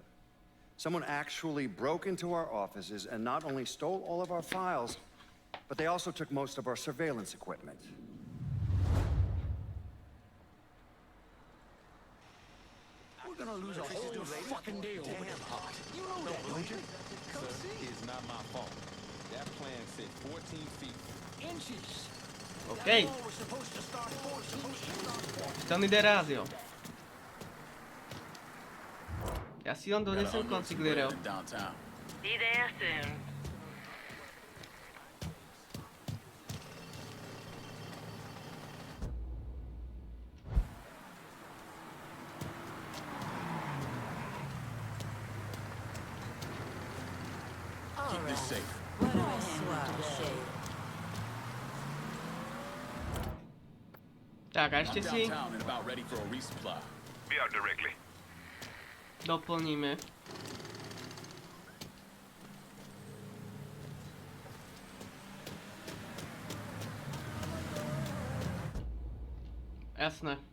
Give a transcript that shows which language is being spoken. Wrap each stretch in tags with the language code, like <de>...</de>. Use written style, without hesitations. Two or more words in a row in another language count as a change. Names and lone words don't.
<en>Someone actually broke into our offices and not only stole all of our files, but they also took most of our surveillance equipment. We're gonna lose a whole fucking day over damn hot. You know that, don't you? It's not my fault. That plan said 14 feet. Inches.</en> <sk>OK. Tonyho Deraziu. Ja si len donesem konsiglierov.</sk> <en>Be there soon. Keep this safe.</en> <sk>Tak, a ešte si doplníme. Jasné.</sk>